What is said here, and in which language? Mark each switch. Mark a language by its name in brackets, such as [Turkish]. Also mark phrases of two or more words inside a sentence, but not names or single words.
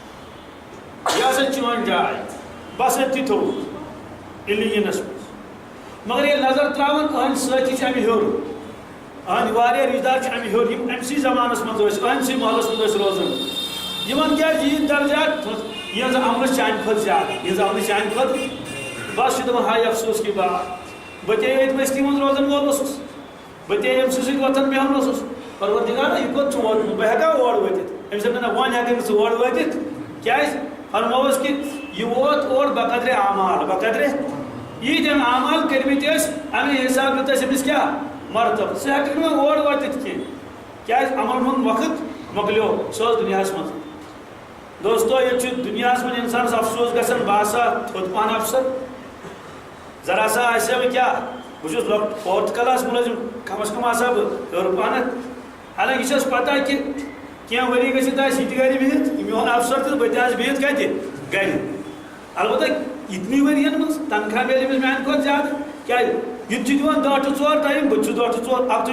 [Kashmiri] یہ چون جائے بس اتھی تھو علینس مز مگر یہ نظر تراون اہن ساتھی امہ ہیور اہن واریاہ رشتہ دار امہ ہیور یم امسی زمانس مز اہنسی محلس مز روزان یمن کیا یہ درجات یہ عمل چانہ کھت زیادہ یہ عمل چانہ کھت بس یہ دپان ہائی [Urdu] افسوس کی بات [Kashmiri] بہ تے بستی من روزان وول اوسُس بہ تے أمۍ سٕنٛدِ سۭتۍ وۄتھان بیٚہوان اوسُس پروردگارا یہ کوٚت ژٕ ووتمُت بہٕ ہٮ۪کا اور وٲتِتھ أمِس دوٚپ نہ وۄنۍ ہٮ۪کَکھ نہٕ ژٕ اور وٲتِتھ کیٛازِ فرمووُس کہ یہ ووت اور بقدرِ اعمال بقدرِ ییٖتٮ۪ن اعمال کٔرمٕتۍ ٲسۍ اَمے حساب دیُت اَسہِ أمِس کیٛاہ مرتبہٕ ژٕ ہٮ۪کَکھ نہٕ وۄنۍ اور وٲتِتھ کینٛہہ کیٛازِ عملن ہُنٛد وقت مۄکلیو سُہ اوس دُنیاہَس منٛز دوستو ییٚتہِ چھُ دُنیاہَس منٛز اِنسانَس افسوس گژھان بہٕ آسہٕ ہا تھوٚد پہن افسر ذرا سا آسہِ ہا بہٕ کیٛاہ بہٕ چھُس [English] fourth class [Kashmiri] مُلٲزِم کم از کم آسہٕ ہا بہٕ ہیوٚر پہنتھ حالانکہ چھَس پتہ کہ کینٛہہ ؤری گٔژھِتھ آسہِ یہِ تہِ گرِ بِہِتھ یہِ میون افسر تہٕ بہٕ تہِ آسہٕ بِہِتھ کتہِ گرِ البتہ یِتنٕے ؤرین منٛز تنخواہ میلہِ أمِس میانہِ کھۄتہٕ زیادٕ کیٛازِ یہِ تہِ چھُ دِوان [English] 10 to 4 time [Kashmiri] بہٕ تہِ چھُس 10 ٹُو 4 اکھتُے